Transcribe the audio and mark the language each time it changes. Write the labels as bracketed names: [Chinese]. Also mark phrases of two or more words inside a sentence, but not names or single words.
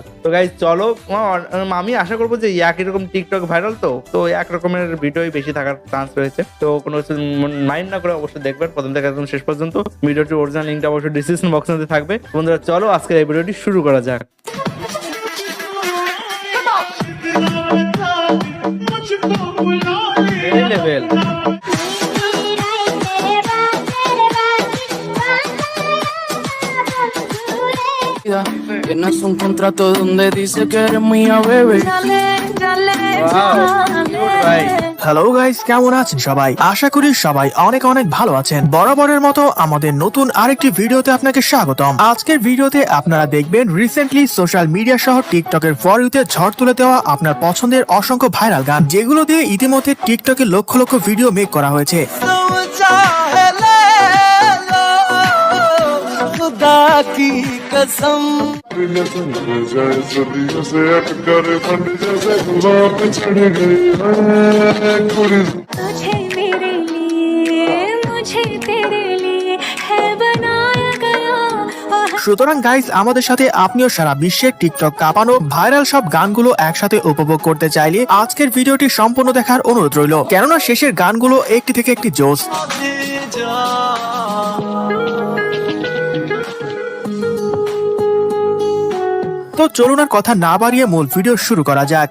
[Bangla] তো গাইজ চলো, আমি আশা করবো যে একই রকম টিকটক ভাইরাল, তো এক রকমের ভিডিওই বেশি থাকার চান্স রয়েছে। তো কোনো কিছু মাইন্ড না করে অবশ্যই দেখবেন প্রথম থেকে একদম শেষ পর্যন্ত। ভিডিওটির অরিজিনাল লিঙ্কটা অবশ্যই ডিসক্রিপশন বক্সের মধ্যে থাকবে। বন্ধুরা চলো, আজকে এই ভিডিওটি শুরু করা যাক। লেভেল [Spanish] Que no es un contrato donde dice que eres mía, baby. [Bangla] হ্যালো গাইস, কেমন আছেন সবাই? আশা করি সবাই অনেক অনেক ভালো আছেন। বরাবরের মতো আমাদের নতুন আরেকটি ভিডিওতে আপনাকে স্বাগতম। আজকের ভিডিওতে আপনারা দেখবেন রিসেন্টলি সোশ্যাল মিডিয়া সহ টিকটকের ফর ইউতে ঝড় তুলে দেওয়া আপনার পছন্দের অসংখ্য ভাইরাল গান, যেগুলো দিয়ে ইতিমধ্যে টিকটকে লক্ষ লক্ষ ভিডিও মেক করা হয়েছে। [Hindi] की कसम तुझे मेरे लिए मुझे तेरे लिए है बनाया गया। [Bangla] সুতরাং গাইস, আমাদের সাথে আপনিও সারা বিশ্বের টিকটক কাঁপানো ভাইরাল সব গানগুলো একসাথে উপভোগ করতে চাইলে আজকের ভিডিওটি সম্পূর্ণ দেখার অনুরোধ রইল, কেননা শেষের গানগুলো একটি থেকে একটি জোস। তো চলুন আর কথা না বাড়িয়ে মূল ভিডিও শুরু করা যাক।